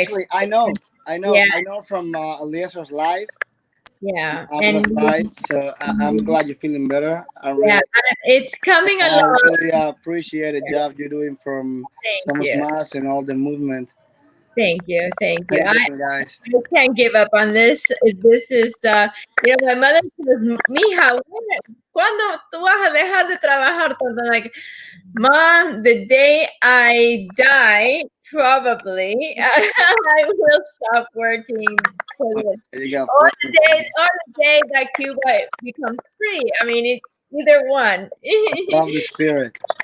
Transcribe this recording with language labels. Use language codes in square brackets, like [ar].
[en] Actually, I know from Eliezer's live. Yeah, and live. So I'm glad you're feeling better. It's coming along. I really appreciate the job you're doing from Somos Mas and all the movement. Thank you. Guys. I can't give up on this. This is, my mother says, [es] "Mija, ¿cuándo tú vas a dejar de trabajar?" [en] Like, Mom, the day I die, probably I will stop working. Or the day that Cuba becomes free. I mean, it's either one. Love the spirit.